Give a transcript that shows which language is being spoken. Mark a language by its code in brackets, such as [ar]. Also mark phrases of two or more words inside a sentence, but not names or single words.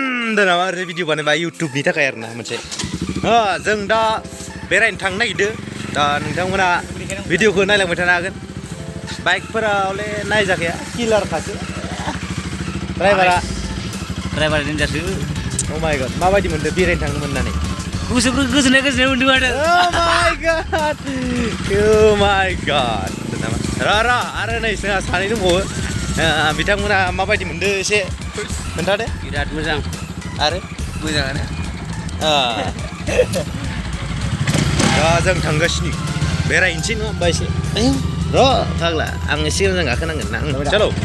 [brx] खालामदों नामा ओरै भिडिअ बानायबा इउटुबनि थाखाय आरोना मोनसे जों दा बेरायनो थांनो नागिरदों दा नोंथांमोना भिडिअखौ नायलांबाय थानो हागोन बाइकफोरा हले नायजाखाया किलारखासो ड्राइभारा देन्जारसो [en] oh my god [brx] माबायदि मोनदों बेरायनो थांनो मोननानै गोसोफोर गोजोननाय मोनदों माथो [en] oh my god [brx] र आरो नै जोंहा सानै दंबावो बिथांमोना माबायदि मोनदों एसे खोन्थादो बिराद मोजां आरो मोजाङानो दा जों थांगासिनो बेरायनोसै नङा होमबा एसे र' फाग्ला आं एसे मोजां गाखोनांगोन [hi] ना चलो